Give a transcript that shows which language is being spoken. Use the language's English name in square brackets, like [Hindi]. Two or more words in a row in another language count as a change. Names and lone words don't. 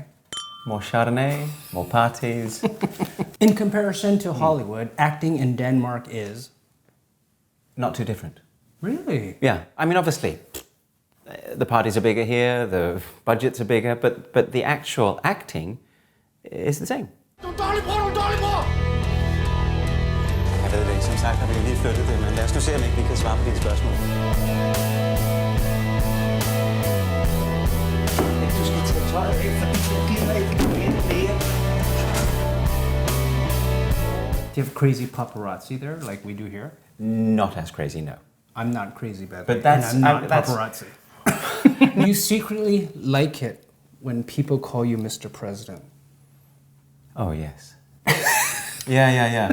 [English] More Chardonnay, more parties. In comparison to Hollywood, acting in Denmark is... Not too different. Really? Yeah. I mean, obviously, the parties are bigger here, the budgets are bigger, but the actual acting is the same. [Danish] Jeg ved det ikke. Som sagt har vi lige flyttet det, men lad os nu se, om ikke vi kan svare på dine spørgsmål. Du skal tage tøjet af, fordi jeg gider ikke vente mere. [English] Do you have crazy paparazzi there, like we do here? Not as crazy, no. I'm not crazy, by the But way, that's- and I'm not that's- paparazzi. You secretly like it when people call you Mr. President. Oh, yes. Yeah.